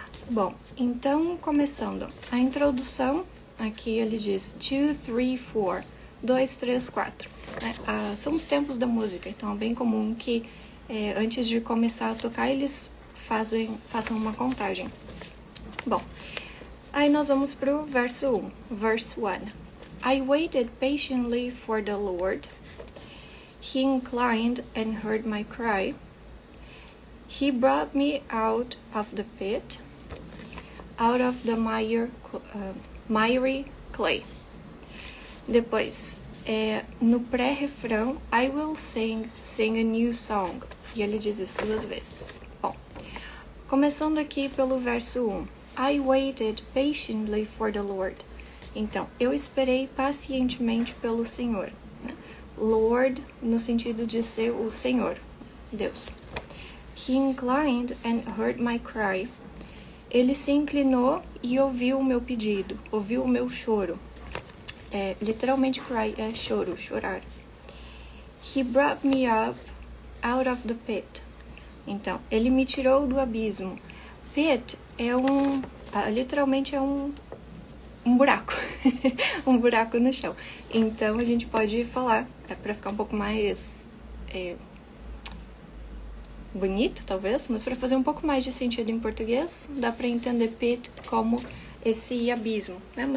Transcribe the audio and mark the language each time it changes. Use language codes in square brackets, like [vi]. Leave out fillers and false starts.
[pt] Bom, então começando, a introdução, aqui ele diz 2, 3, 4, 2, 3, 4. São os tempos da música, então é bem comum que antes de começar a tocar eles façam uma contagem. Bom, aí nós vamos para o verso 1, verse 1. [en] I waited patiently for the Lord. He inclined and heard my cry. He brought me out of the pit, out of the miry clay. [pt] Depois, no pré-refrão, [en] I will sing a new song. [pt] E ele diz isso 2 vezes. Bom, começando aqui pelo verso 1. [en] I waited patiently for the Lord. [pt] Então, eu esperei pacientemente pelo Senhor. Lord, no sentido de ser o Senhor, Deus. [en] He inclined and heard my cry. [pt] Ele se inclinou e ouviu o meu pedido, ouviu o meu choro. Literalmente, cry é choro, chorar. [en] He brought me up out of the pit. [pt] Então, ele me tirou do abismo. Pit é literalmente é um buraco. Um buraco no chão. Então, a gente pode falar, para ficar um pouco mais bonito, talvez, mas para fazer um pouco mais de sentido em português, dá para entender pit como esse abismo, né?